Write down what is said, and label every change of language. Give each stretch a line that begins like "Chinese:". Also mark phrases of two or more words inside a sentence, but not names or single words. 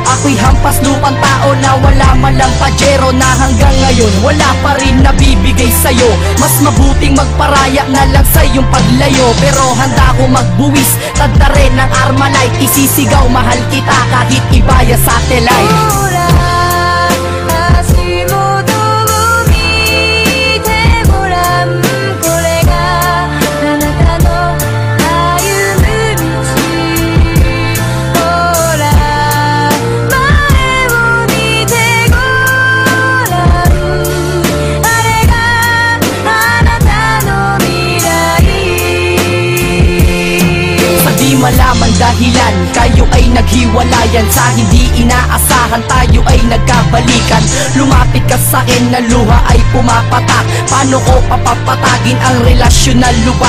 Filipino: Ako'y hampas lupang tao na wala malang pajero. Na hanggang ngayon wala pa rin nabibigay sa'yo. Mas mabuting magparaya na lang sa iyong paglayo. Pero handa ko magbuwis, tanda rin ng Armalite. Isisigaw mahal kita kahit ibaya satellite.
Japanese: Hora, 足元を見てごらん。これがあなたの歩む道。ほら前を見てごらん。あれがあなたの未来。
Filipino: Sa di malaman dahilan, kaya tayo ay naghiwalayan. Sa hindi inaasahan tayo ay nagkabalikan. Lumapit ka sa'kin na luha ay pumapatak. Paano ko papapatagin ang relasyon na lubak?